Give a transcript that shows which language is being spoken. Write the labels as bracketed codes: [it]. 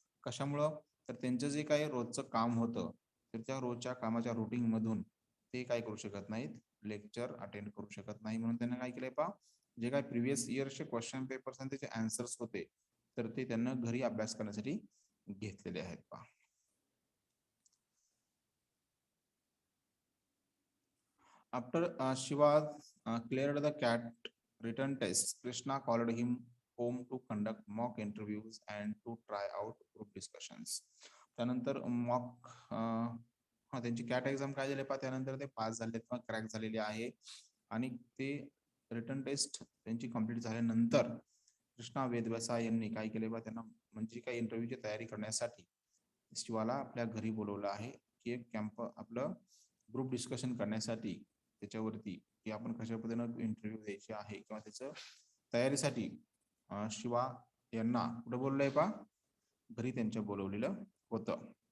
[mr] कशामुळं, तर त्यांचं जे काही रोजचं काम होतं तर त्या रोजच्या कामाच्या रुटीन मधून ते काय करू शकत नाहीत, लेक्चर अटेंड करू शकत नाही. म्हणून त्यांना काय केलंय पहा, जे काही प्रिव्हियस इयरचे क्वेश्चन पेपर्स आणि त्याचे आन्सर्स होते तर ते त्यांना घरी अभ्यास करण्यासाठी घेतलेले आहेत पहा. [en] After Shiva cleared the CAT written test, Krishna called him home to conduct mock interviews and to try out group discussions. [mr] त्यानंतर मॉक त्यांची CAT एक्झाम काय झाली पहा, त्यानंतर ते पास झाले किंवा क्रॅक झालेले आहे. आणि ते रिटर्न टेस्ट त्यांची कंप्लीट झाल्यानंतर कृष्णा वेदव्यासाय यांनी काय केले बा, त्यांना म्हणजे काही इंटरव्ह्यूची तयारी करण्यासाठी शिवाला आपल्या घरी बोलवलं आहे की एक कॅम्प आपलं ग्रुप डिस्कशन करण्यासाठी, त्याच्यावरती की आपण कशा पद्धतीनं इंटरव्ह्यू द्यायचे आहे किंवा त्याचं तयारीसाठी शिवा यांना कुठं बोललंय पहा, घरी त्यांच्या बोलवलेलं होतं.